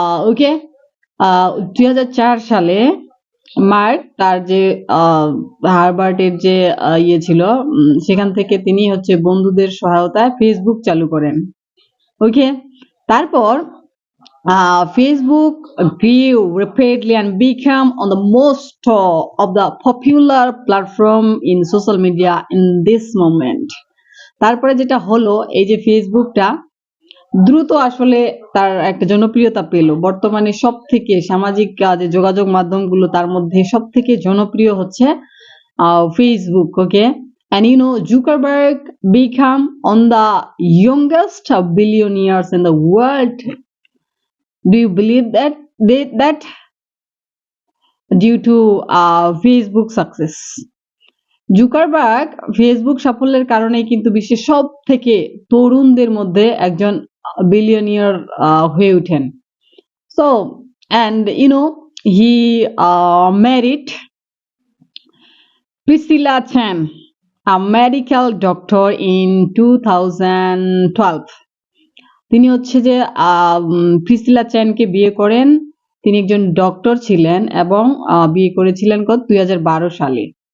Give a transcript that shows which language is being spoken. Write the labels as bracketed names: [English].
[Bangla] ওকে, 2004 সালে মার্ক তার যে হার্ভার্ডের যে ইয়ে ছিল সেখান থেকে তিনি হচ্ছে বন্ধুদের সহায়তায় ফেসবুক চালু করেন। ওকে, তারপর [English] Facebook grew rapidly and became on the most of the popular platform in social media in this moment. [Bangla] তারপরে যেটা হলো এই যে ফেসবুকটা দ্রুত আসলে তার একটা জনপ্রিয়তা পেল। বর্তমানে সব থেকে সামাজিক যে যোগাযোগ মাধ্যমগুলো তার মধ্যে সব থেকে জনপ্রিয় হচ্ছে Facebook. [English] Okay, and Zuckerberg became on the youngest billionaires in the world. Do you believe that due to Facebook success? [Bangla] Zuckerberg Facebook সাফল্যের কারণেই কিন্তু বিশ্বের সব থেকে তরুণদের মধ্যে একজন বিলিয়নিয়ার হয়ে ওঠেন। [English] So, and he married Priscilla Chan, a medical doctor in 2012. [Bangla] তিনি হচ্ছে যে প্রিসিলা চ্যানকে বিয়ে করেন। তিনি একজন ডক্টর ছিলেন এবং বিয়ে করেছিলেন 2012 সালে।